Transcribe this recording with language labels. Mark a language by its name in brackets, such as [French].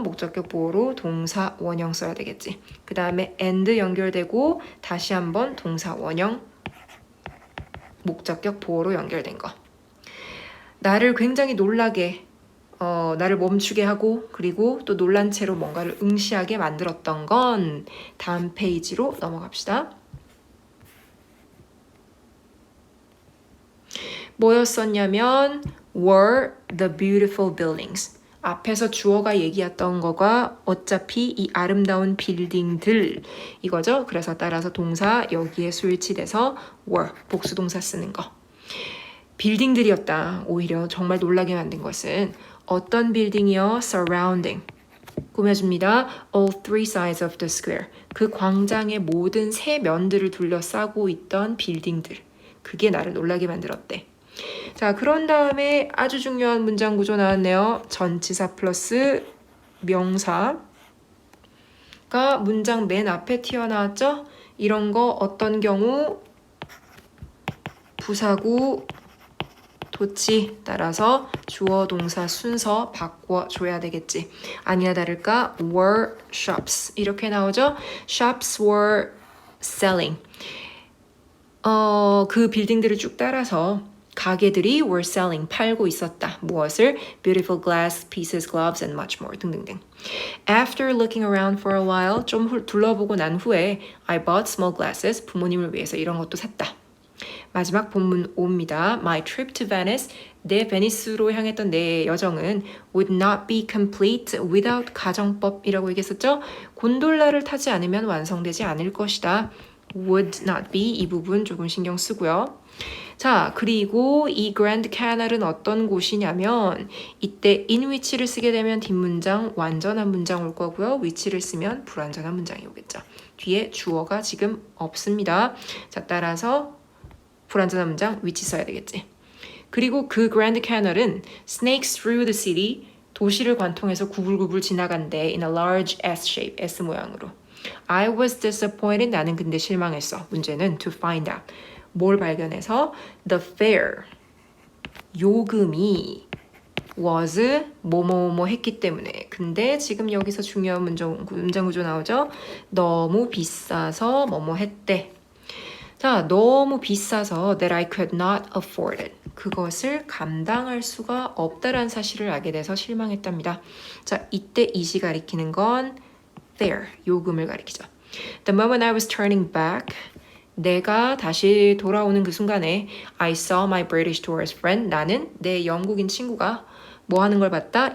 [Korean] 목적격 보호로 동사 원형 써야 되겠지. 그 다음에 and 연결되고 다시 한번 동사 원형 목적격 보호로 연결된 거. 나를 굉장히 놀라게 나를 멈추게 하고 그리고 또 놀란 채로 뭔가를 응시하게 만들었던 건 다음 페이지로 넘어갑시다. 뭐였었냐면 [English] were the beautiful buildings. [Korean] 앞에서 주어가 얘기했던 거가 어차피 이 아름다운 빌딩들 이거죠. 그래서 따라서 동사 여기에 수일치돼서 were 복수동사 쓰는 거. 빌딩들이었다. 오히려 정말 놀라게 만든 것은 어떤 빌딩이요? surrounding. 꾸며줍니다. [English] all three sides of the square. [Korean] 그 광장의 모든 세 면들을 둘러싸고 있던 빌딩들. 그게 나를 놀라게 만들었대. 자, 그런 다음에 아주 중요한 문장 구조 나왔네요. 전치사 플러스 명사가 문장 맨 앞에 튀어나왔죠? 이런 거 어떤 경우 부사구 도치 따라서 주어 동사 순서 바꿔줘야 되겠지. 아니나 다를까 [English] were shops [Korean] 이렇게 나오죠? [English] Shops were selling. [Korean] 그 빌딩들을 쭉 따라서 가게들이 [English] were selling, [Korean] 팔고 있었다. 무엇을? [English] Beautiful glass, pieces, gloves, and much more 등등등. After looking around for a while, [Korean] 좀 둘러보고 난 후에 [English] I bought small glasses, [Korean] 부모님을 위해서 이런 것도 샀다. 마지막 본문 5입니다. [English] My trip to Venice, [Korean] 내 베니스로 향했던 내 여정은 [English] would not be complete without [Korean] 가정법이라고 얘기했었죠? 곤돌라를 타지 않으면 완성되지 않을 것이다. would not be 이 부분 조금 신경 쓰고요. 자, 그리고 이 그랜드 캐널은 어떤 곳이냐면 이때 in which를 쓰게 되면 뒷문장 완전한 문장 올 거고요. which를 쓰면 불완전한 문장이 오겠죠. 뒤에 주어가 지금 없습니다. 자, 따라서 불완전한 문장 which 써야 되겠지. 그리고 그 그랜드 캐널은 [English] snakes through the city [Korean] 도시를 관통해서 구불구불 지나간대 [English] in a large S shape, [Korean] S 모양으로. [English] I was disappointed. [Korean] 나는 근데 실망했어. 문제는 [English] to find out. [Korean] 뭘 발견해서 the fare 요금이 was 뭐뭐뭐 했기 때문에. 근데 지금 여기서 중요한 문장 구조 나오죠. 너무 비싸서 뭐뭐 했대. 자, 너무 비싸서 [English] that I could not afford it. [Korean] 그것을 감당할 수가 없다라는 사실을 알게 돼서 실망했답니다. 자, 이때 it이 가리키는 건 fare, 요금을 가리키죠. [English] The moment I was turning back, [Korean] 내가 다시 돌아오는 그 순간에 [English] I saw my British tourist friend, [Korean] 나는 내 영국인 친구가 뭐 하는 걸 봤다?